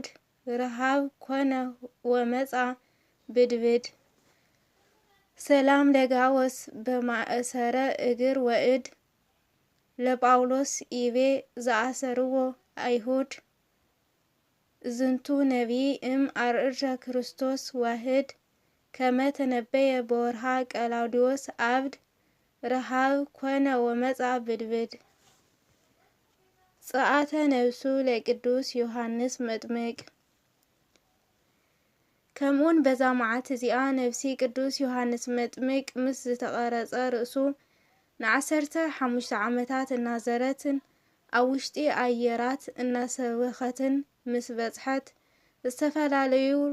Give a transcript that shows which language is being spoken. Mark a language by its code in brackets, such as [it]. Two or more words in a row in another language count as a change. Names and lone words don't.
[gez] ረሃብ ኮነ ወመጻ ብድብድ። ሰላም ለጋቦስ በማእሰረ እግር ወእድ ለጳውሎስ ይቤ ዘአሰርዎ አይሁድ ዝንቱ ነቢይ አርእረ ክርስቶስ ዋህድ ከመ ተነበየ በወርሃ ቀላውዲዮስ አብድ ረሃብ ኮነ ወመጻ ብድብድ። ጸአተ ነብሱ ለቅዱስ ዮሐንስ መጥምቅ [ti] ከምኡን በዛ መዓልቲ እዚኣ ነብሲ ቅዱስ ዮሐንስ መጥምቅ ምስ ዝተቐረጸ ርእሱ ን15 ዓመታት እናዘረትን ኣብ ውሽጢ ኣየራት እናሰበኸትን ምስ በጽሐት ዝተፈላለዩ